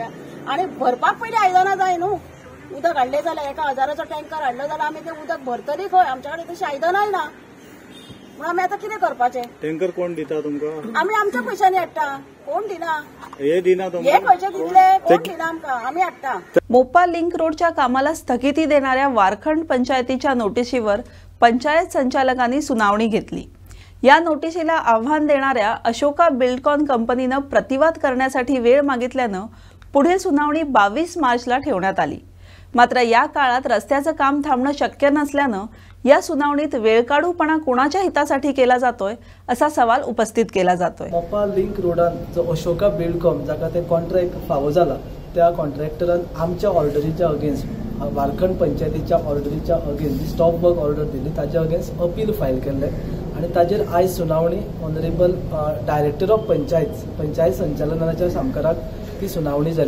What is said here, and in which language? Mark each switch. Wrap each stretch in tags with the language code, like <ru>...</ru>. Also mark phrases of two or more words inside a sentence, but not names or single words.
<kok>आनी भरपाक पयलीं आयदनां जाय न्हू. उदक हाडले जाल्यार एका 1000चो टँकर हाडलो जाल्यार आमी ते उदक भरतली खंय? आमच्या कडेन तशी आयदनांय ना म्हणून आमी आतां कितें करपाचें? टँकर कोण दिता तुमकां? आमी आमच्या पयशांनी हाडटा. कोण दिना? हे दिना हे तुमकां? खंयचे दितले? कोण दिना आमकां? आमी हाडटा.</kok> <mr>मोपा लिंक रोडच्या कामाला स्थगिती देणाऱ्या वारखंड पंचायतीच्या नोटिशीवर पंचायत संचालकांनी सुनावणी घेतली. या नोटिशीला आव्हान देणाऱ्या अशोका बिल्डकॉन कंपनीनं प्रतिवाद करण्यासाठी वेळ मागितल्यानं पुढील सुनावणी 22 मार्चला ठेवण्यात आली. मात्र या काळात रस्त्याचं काम थांबणं शक्य नसल्यानं या सुनावणीत वेळकाढूपणा कोणाच्या हितासाठी केला जातोय असा सवाल उपस्थित केला जातोय.</mr> <kok>मोपा लिंक रोडान जो अशोका बिल्डकॉम जाका ते कॉन्ट्रॅक्ट फावो जाला त्या कॉन्ट्रॅक्टरान आमच्या ऑर्डरीच्या अगेन्स्ट वारखंड पंचायतीच्या ऑर्डरीच्या अगेन्स्ट</kok> <en>stop work order</en> <kok>दिली ताच्या अगेन्स्ट अपील फायल केल्ले आनी ताजेर आयज सुनावणी</kok> <en>Honourable Director of Panchayat</en> <kok>संचालनाच्या सामकाराक ती सुनावणी जाली.</kok>